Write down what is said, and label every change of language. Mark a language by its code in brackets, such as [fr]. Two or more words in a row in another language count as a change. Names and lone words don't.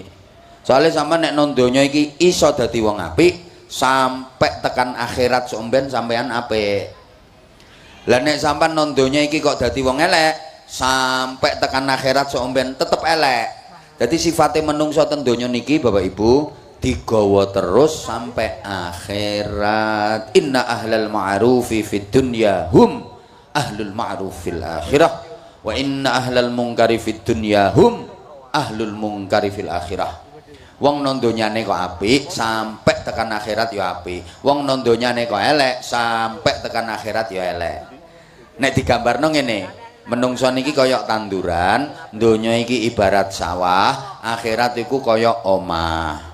[jv] Soale sampean nek non donya iki iso dadi wong apik, sampai tekan akhirat sok ben sampean apik. Lah nek sampean non donya iki kok dadi wong elek, sampai tekan akhirat sok ben tetep elek. Dadi sifate menungso ten donya niki Bapak Ibu digawa terus sampai akhirat. [ar] إن أهل المعروف في الدنيا هم أهل المعروف في الآخرة وإن أهل المنكر في الدنيا هم أهل المنكر في الآخرة. [jv] Wong non donyane kok apik sampai tekan akhirat ya apik. Wong non donyane kok elek sampai tekan akhirat ya elek. Nek digambarno ngene, menungso niki kaya tanduran, donya iki ibarat sawah, akhirat iku kaya omah.